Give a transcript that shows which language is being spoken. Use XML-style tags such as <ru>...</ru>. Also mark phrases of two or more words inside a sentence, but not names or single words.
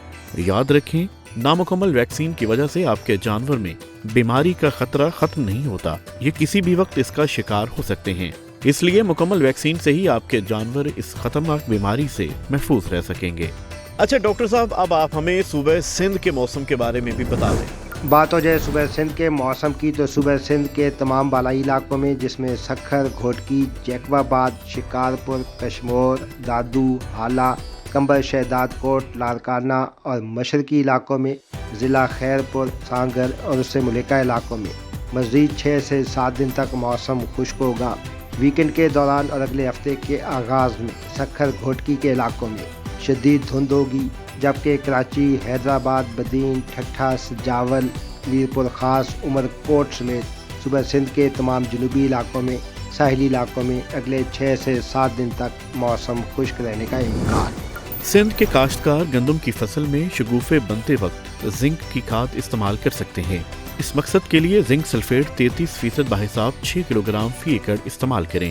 <ur>یاد رکھیں، نامکمل ویکسین کی وجہ سے آپ کے جانور میں بیماری کا خطرہ ختم نہیں ہوتا، یہ کسی بھی وقت اس کا شکار ہو سکتے ہیں. اس لیے مکمل ویکسین سے ہی آپ کے جانور اس خطرناک بیماری سے محفوظ رہ سکیں گے. اچھا ڈاکٹر صاحب، اب آپ ہمیں صوبہ سندھ کے موسم کے بارے میں بھی بتا دیں. بات ہو جائے صوبہ سندھ کے موسم کی، تو صوبہ سندھ کے تمام بالائی علاقوں میں، جس میں سکھر، گھوٹکی، جیکب آباد، شکارپور، کشمور، دادو، ہالا، قمبر، شہدادکوٹ، لاڑکانہ اور مشرقی علاقوں میں، ضلع خیرپور، سانگھڑ اور اس سے ملحقہ علاقوں میں مزید 6 سے 7 دن تک موسم خشک ہوگا. ویک اینڈ کے دوران اور اگلے ہفتے کے آغاز میں سکھر، گھوٹکی کے علاقوں میں شدید دھند ہوگی، جبکہ کراچی، حیدرآباد، بدین، ٹھٹھہ، سجاول، میرپور خاص، عمرکوٹ سمیت صوبہ سندھ کے تمام جنوبی علاقوں میں، ساحلی علاقوں میں اگلے 6 سے 7 دن تک موسم خشک رہنے کا امکان. سندھ کے کاشتکار گندم کی فصل میں شگوفے بنتے وقت زنک کی کھاد استعمال کر سکتے ہیں. اس مقصد کے لیے زنک سلفیٹ 33% بحساب 6 کلوگرام فی ایکڑ استعمال کریں.</ur>